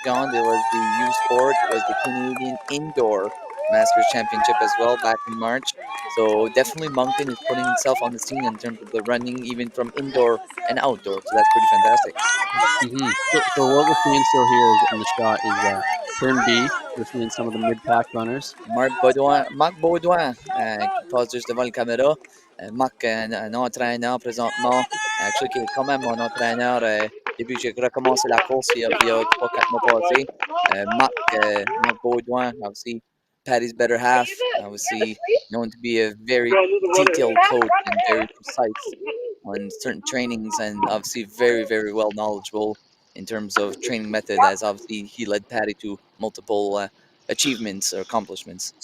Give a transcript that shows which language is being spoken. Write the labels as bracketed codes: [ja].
[en] John, there was the U Sport, it was the Canadian Indoor Masters Championship as well back in March. So definitely Moncton is putting itself on the scene in terms of the running, even from indoor and outdoor. So that's pretty fantastic. So what we're seeing still here is in the shot is turn B. We're seeing some of the mid-pack runners. [fr] Marc Baudouin, qui passe juste devant la caméra. Marc, un entraîneur présentement, actually, qui est quand même mon entraîneur depuis que j'ai recommencé la course il y a 3-4 mois passés. [en] Marc Baudouin, obviously, Patty's better half, obviously known to be a very detailed coach and very precise on certain trainings, and obviously very, very well knowledgeable in terms of training method, as obviously he led Patty to multiple achievements or accomplishments.